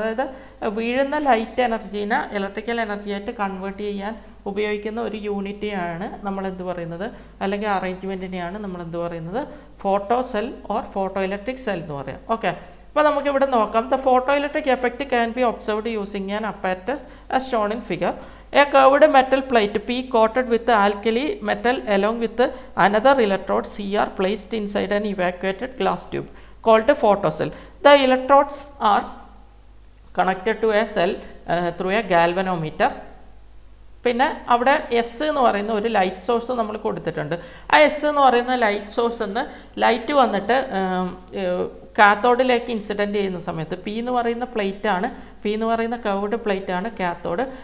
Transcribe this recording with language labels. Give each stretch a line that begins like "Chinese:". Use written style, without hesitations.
Malayalam: അതായത് വീഴുന്ന light എനർജീനെ electrical എനർജിയായിട്ട് convert ചെയ്യാൻ ഉപയോഗിക്കുന്ന ഒരു യൂണിറ്റിയാണ് നമ്മൾ എന്ത് പറയുന്നത്, അല്ലെങ്കിൽ അറേഞ്ച്മെൻറ്റിനെയാണ് നമ്മൾ എന്ത് പറയുന്നത്, photo cell or photo electric cell എന്ന് പറയാം. ഓക്കെ, അപ്പോൾ നമുക്കിവിടെ നോക്കാം.
English: The photo electric effect can be observed using an apparatus as shown in figure. A curved metal plate P coated with alkali metal along with another electrode C are placed inside an evacuated glass tube called a photocell. The electrodes are connected to a cell through a galvanometer.
Malayalam: പിന്നെ അവിടെ S എന്ന് പറയുന്ന ഒരു light source നമ്മൾ കൊടുത്തിട്ടുണ്ട്. ആ S എന്ന് പറയുന്ന ലൈറ്റ് സോഴ്സ് നിന്ന് ലൈറ്റ് വന്നിട്ട് കാത്തോഡിലേക്ക് ഇൻസിഡൻറ്റ് ചെയ്യുന്ന സമയത്ത് പി എന്ന് പറയുന്ന പ്ലേറ്റാണ്, പി എന്ന് പറയുന്ന കർവ്ഡ് പ്ലേറ്റാണ് കാത്തോഡ്.